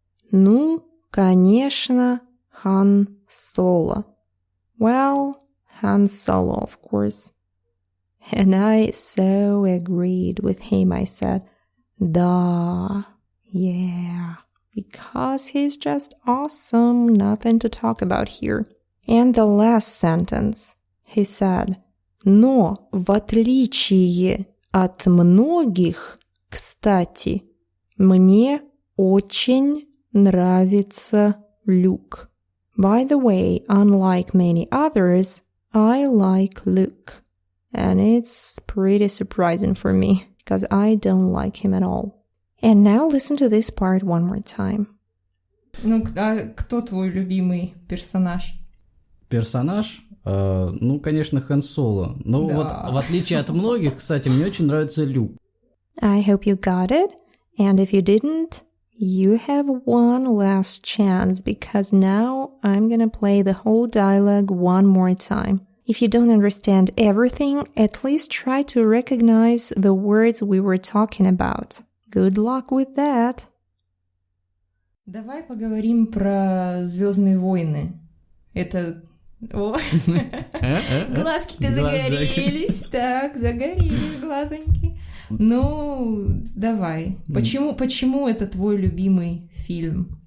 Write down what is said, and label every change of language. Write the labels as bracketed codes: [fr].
[ru] Ну, конечно, [en] Han Solo. Well, Han Solo, of course. And I so agreed with him. I said, да, yeah, because he's just awesome, nothing to talk about here. And the last sentence, he said, [ru] но в отличие от многих, кстати, мне очень нравится Luke. [en] By the way, unlike many others, I like Luke. And it's pretty surprising for me, because I don't like him at all. And now listen to this part one more time. [ru] Ну, а кто твой любимый персонаж? Персонаж? Ну, конечно, Хан Соло. Но да. Вот в отличие от многих, кстати, мне очень нравится Люк. [en] I hope you got it. And if you didn't, you have one last chance, because now I'm gonna play the whole dialogue one more time. If you don't understand everything, at least try to recognize the words we were talking about. Good luck with that. [ru] Давай поговорим про «Звёздные войны». Это... О, глазки-то загорелись, так, загорелись глазоньки. Ну, давай. Почему это твой любимый фильм?